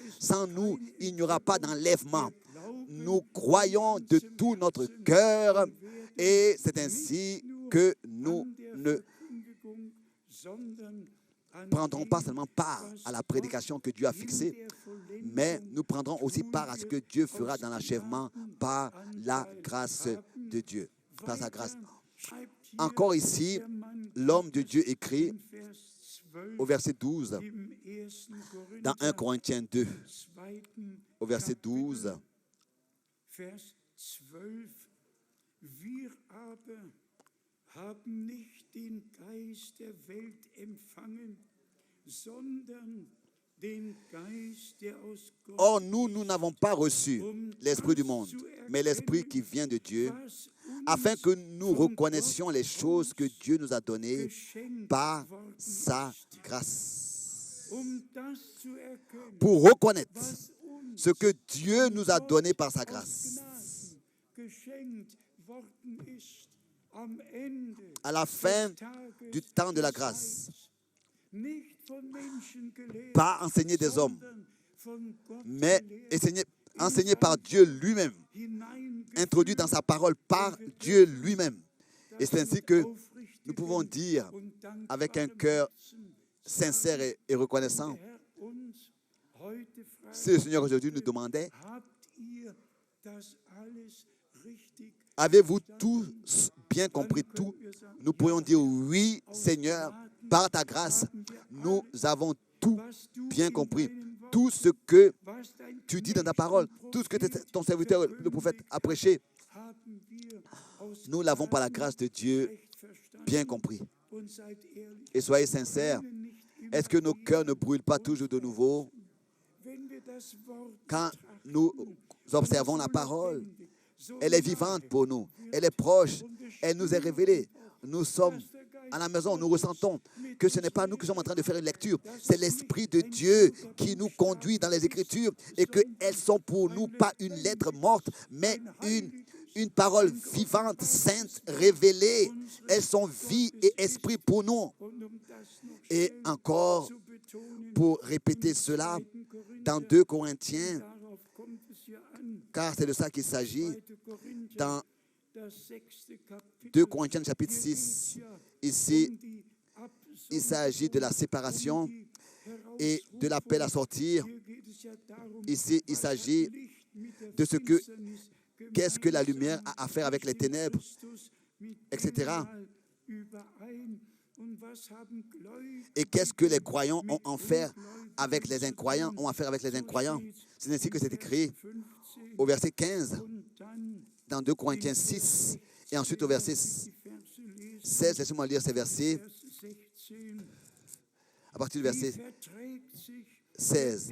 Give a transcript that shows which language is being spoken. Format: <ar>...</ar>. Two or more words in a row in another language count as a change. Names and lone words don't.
<fr>Sans nous, il n'y aura pas d'enlèvement. Nous croyons de tout notre cœur et c'est ainsi que nous ne prendrons pas seulement part à la prédication que Dieu a fixée, mais nous prendrons aussi part à ce que Dieu fera dans l'achèvement par la grâce de Dieu, par sa grâce. Encore ici, l'homme de Dieu écrit au verset 12, dans 1 Corinthiens 2, au verset 12,</fr> <de>Wir aber haben nicht den Geist der Welt empfangen, sondern den Geist, der aus Gott</de> <fr>Or, nous n'avons pas reçu l'esprit du monde, mais l'esprit qui vient de Dieu,</fr> <de>was</de> <fr>afin que nous reconnaissions les choses que Dieu nous a données</fr> <de>geschenkt</de> <fr>par</fr> <de>worden</de> <fr>sa</fr> <de>ist.</de> <fr>grâce.</fr> <de>Das zu erkennen,</de> <fr>Pour reconnaître</fr> <de>was uns</de> <fr>ce que Dieu nous a donné par sa</fr> <de>aus</de> <fr>grâce.</fr> <de>Gnaden geschenkt worden ist, am Ende</de> <fr>À la fin</fr> <de>des Tages</de> <fr>du temps de la</fr> <de>des</de> <fr>grâce,</fr> <de>Heils, nicht von Menschen gelehrt,</de> <fr>pas enseigné des hommes,</fr> <de>sondern von Gott</de> <fr>mais</fr> <de>gelehrt,</de> <fr>enseigné par Dieu lui-même,</fr> <de>hineingeführt,</de> <fr>introduit dans sa parole par Dieu lui-même. Et c'est ainsi que nous pouvons dire</fr> <de>und dankbarem</de> <fr>avec un cœur</fr> <de>Herzen,</de> <fr>sincère et reconnaissant,</fr> <de>der Herr uns heute fragt,</de> <fr>si le Seigneur aujourd'hui nous demandait,</fr> <de>habt ihr das alles richtig?</de> <fr>avez-vous tous bien compris tout? Nous pourrions dire oui, Seigneur, par ta grâce, nous avons tout bien compris. Tout ce que</fr> <de>Was dein</de> <fr>tu dis dans ta parole, tout ce que ton serviteur, le prophète, a prêché,</fr> <de>haben wir aus</de> <fr>nous l'avons par la grâce de Dieu</fr> <de>Recht verstanden</de> <fr>bien compris.</fr> <de>und seid ehrlich.</de> <fr>Et soyez sincères,</fr> <de>Nicht immer</de> <fr>est-ce que nos cœurs ne brûlent pas toujours de nouveau</fr> <de>wenn wir das Wort</de> <fr>quand nous observons la parole? Elle est vivante pour nous, elle est proche, elle nous est révélée. Nous sommes à la maison, nous ressentons que ce n'est pas nous qui sommes en train de faire une lecture, c'est l'Esprit de Dieu qui nous conduit dans les Écritures et qu'elles sont pour nous pas une lettre morte, mais une parole vivante, sainte, révélée. Elles sont vie et esprit pour nous. Et encore, pour répéter cela, dans 2 Corinthiens,</fr> <de>darauf kommt es ja an,</de> <fr>car c'est de ça qu'il s'agit,</fr> <de>2. Korinther,</de> <fr>dans</fr> <de>das 6. Kapitel,</de> <fr>2 Corinthiens chapitre 6, ici,</fr> <de>die</de> <fr>il s'agit de la séparation et de l'appel à sortir.</fr> <de>Hier geht es ja darum,</de> <fr>Ici, il s'agit de ce que, qu'est-ce que la lumière a à faire avec les ténèbres, etc. Et qu'est-ce que les croyants ont à faire avec les incroyants, C'est ainsi que c'est écrit au verset 15, dans 2 Corinthiens 6, et ensuite au verset 16, laissez-moi lire ces versets, à partir du verset 16.</fr>